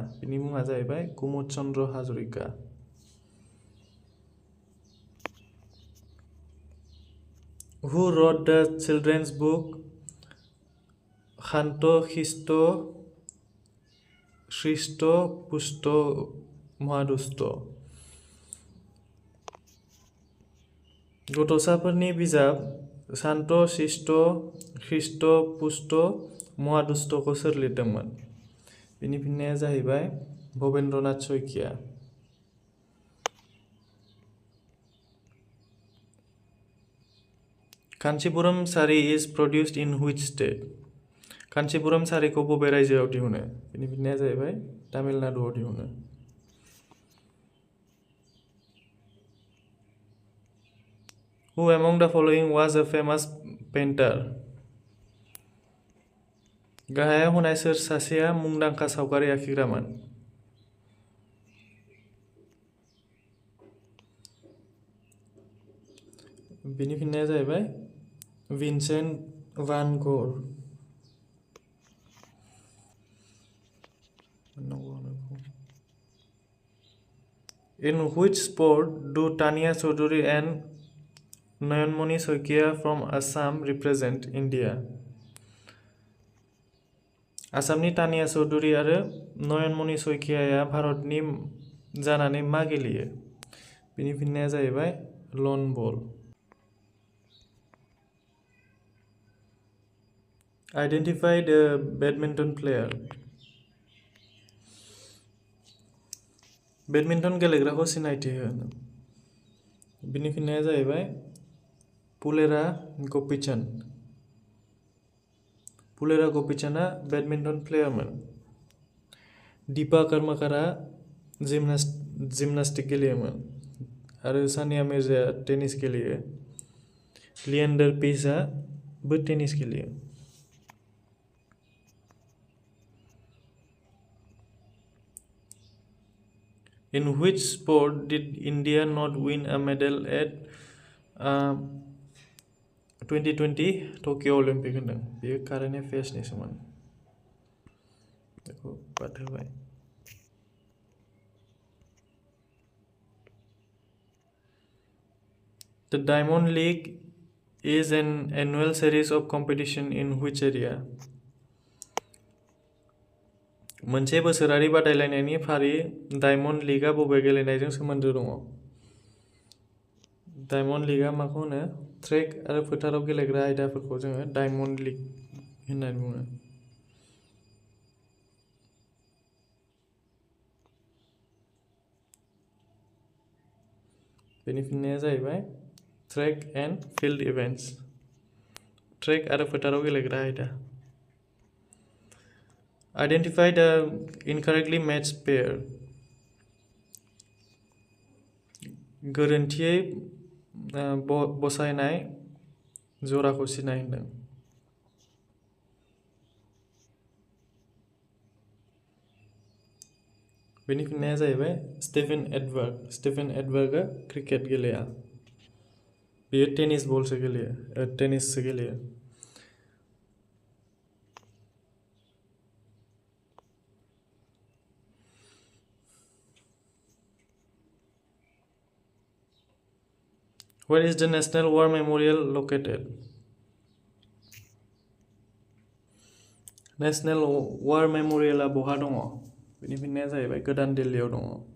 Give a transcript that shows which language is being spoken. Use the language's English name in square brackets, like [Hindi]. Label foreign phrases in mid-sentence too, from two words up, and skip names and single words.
[Bodo] बिनि मुङा जाहैबाय कुमुद चन्द्र हाजरिका। [English] Who wrote the children's book Khanto Khisto Shristo Pusto Mahadusto? [Bodo] गथ'साफोरनि बिजाब शान्त शिष्ट ख्रिस्ट पुष्ट महादुष्टखौ सोर लिरदोंमोन? बिनि फिननाया जाहैबाय भबेन्द्रनाथ शइकिया। [English] कान्चीपुरम साड़ी is produced in which state? [Bodo] कान्चीपुरम साड़ीखौ बबे रायजोआव दिहुनो? बिनि फिननाया जाहैबाय तामिलनाडुआव दिहुनो। [English] Who among the following was a famous painter? [Bodo] गाहायाव होनाय सोर सासेया मुंदांखा सावगारि आखिग्रामोन? बिनि फिननाया जाहैबाय विन्सेन्ट वान ग'र। [English] In which sport do Tania Chaudhary and Nayanmani Saikia from Assam represent India? [Bodo] आसामनि तानिया चौधुरी आरो नयनमणि सइकियाया भारतनि जानानै मा गेलेयो? बिनि फिननाया जाहैबाय लन बल। [English] Identify the badminton player. [Bodo] बेडमिन्टन गेलेग्राखौ सिनायथि हो। बिनि फिननाया जाहैबाय पुलेरा गोपीचंद। पुलेरा गोपीचंदआ [English] badminton player. [Bodo] दीपा कर्मकारा जिमनास्टिक गेलेयोमोन आरो सानिया मिर्जाया टेनिस गेलेयो। लिएंडर पेसआबो टेनिस गेलेयो। [English] In which sport did India not win a medal at 2020 Tokyo Olympic होनदों? [Bodo] बेयो [English] current affairs [Bodo] सोमोन। बेखौ बाद होबाय। [English] The Diamond League is an annual series of competition in which area? [Bodo] मोनसे बोसोरारि बादायलायनायनि फारि डायमन्ड लीगआ बबे गेलेनायजों सोमोन्दो दङ? डायमन्ड लीगआ माखौ होनो? ट्रेक आरो फोथाराव गेलेग्रा आयदाफोरखौ जोङो डायमन्ड लीग होननानै बुङो। बेनि फिननाया जाहैबाय [English] track and field events. [Bodo] ट्रेक आरो फोथाराव गेलेग्रा आयदा। [English] Identify the incorrectly matched pair. [Bodo] गोरोन्थियै बसायनाय जराखौ सिनाय होनदों। बेनि फिननाया जाहैबाय स्टेफेन एडवर्ग। स्टेफेन एडवर्गआ क्रिकेट गेलेया। बेयो टेनिससो गेलेयो। [English] Where is the National War Memorial located? [Bodo] National War Memorialआ बहा दङ? बेनि फिननाया जाहैबाय गोदान दिल्लीयाव दङ।